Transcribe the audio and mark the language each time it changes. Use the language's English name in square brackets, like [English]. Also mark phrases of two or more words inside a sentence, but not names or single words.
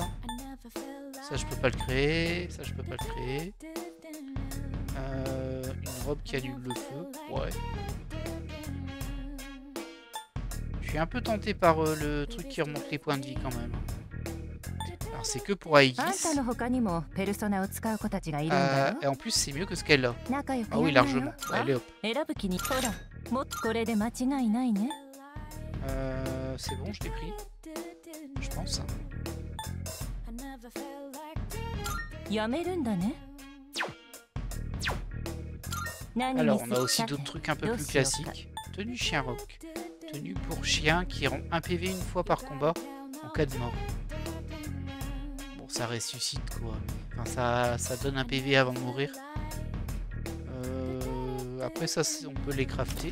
[French] Ça je peux pas le créer. Ça je peux pas le créer. Une robe qui annule le feu. Ouais. Je suis un peu tenté par le truc qui remonte les points de vie quand même. Alors c'est que pour Aegis. [Japanese] あんたの他にもペルソナを使う子たちがいるんだよ。 [French] Et en plus c'est mieux que ce qu'elle a. [Japanese] 仲良く [French] Ah oui [Japanese] やんなよ。 [French] largement. Allez hop. [Japanese] 選ぶ気にほら、もっとこれで間違いないね。 [French] C'est bon, je l'ai pris. Je pense. [Japanese] やめるんだね。 [French] Alors on a aussi d'autres trucs un peu plus classiques. Tenue chien rock. Tenue pour chien qui rend 1 PV une fois par combat en cas de mort. Bon ça ressuscite quoi. Enfin ça donne un PV avant de mourir. Après ça on peut les crafter.